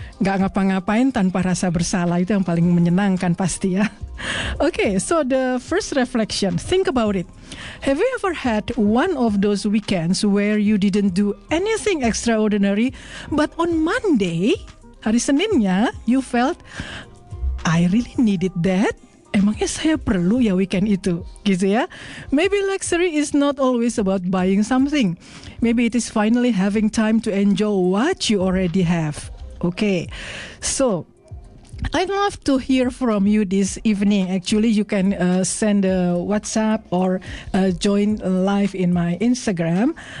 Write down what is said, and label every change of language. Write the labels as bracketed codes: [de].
[id] Gak ngapa-ngapain tanpa rasa bersalah, itu yang paling menyenangkan pasti ya. [en] Okay, so the first reflection, think about it. Have you ever had one of those weekends where you didn't do anything extraordinary, but on Monday, [id] hari Seninnya, [en] you felt, I really needed that? [id] Emangnya saya perlu ya weekend itu, gitu ya? [en] Maybe luxury is not always about buying something. Maybe it is finally having time to enjoy what you already have. Okay, so I'd love to hear from you this evening. Actually, you can send a WhatsApp or join live in my Instagram.